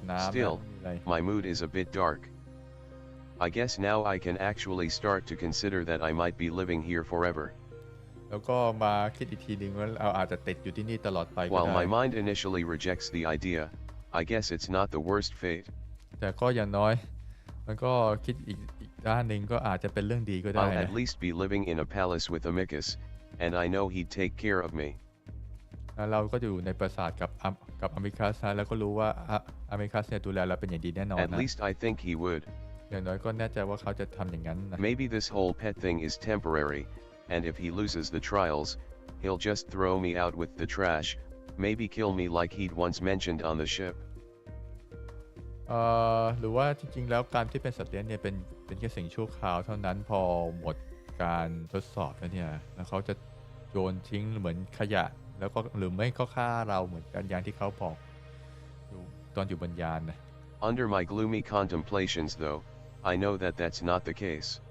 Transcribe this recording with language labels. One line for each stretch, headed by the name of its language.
English: Still, my mood is a bit dark. I guess now I can actually start to consider that I might be living here forever.
Thai: แล้วก็มาคิดอีกทีนึงว่าเราอาจจะติดอยู่ที่นี่ตลอดไปก็ได้
English: While my mind initially rejects the idea, I guess it's not the worst fate.
Thai: แต่ก็อย่างน้อยมันก็คิดอีกด้านหนึ่งก็อาจจะเป็นเรื่องดีก็ได้
English: I'll at least be living in a palace with Amicus, and I know he'd take care of me.
Thai: เราก็อยู่ในปราสาทกับอเมริกัสนะแล้วก็รู้ว่าอเมริกัสเนี่ยดูแลเราเป็นอย่างดีแน่นอน
English: At
Thai: นะ
English: least I think he would.
Thai: อย่างน้อยก็แน่ใจว่าเขาจะทำอย่างนั้นนะ
English: Maybe this whole pet thing is temporary, and if he loses the trials, he'll just throw me out with the trash, maybe kill me like he'd once mentioned on the ship.
Thai: หรือว่าจริงๆแล้วการที่เป็นสัตว์เลี้ยงเนี่ยเป็นแค่สิ่งชั่วคราวเท่านั้นพอหมดการทดสอบแล้วเนี่ยแล้วเขาจะโยนทิ้งเหมือนขยะแล้วก็หรือไม่ก็ฆ่าเราเหมือนกันอย่างที่เขาบอกตอนอยู่บนยานนะ
English: Under my gloomy contemplations though, I know that that's not the case.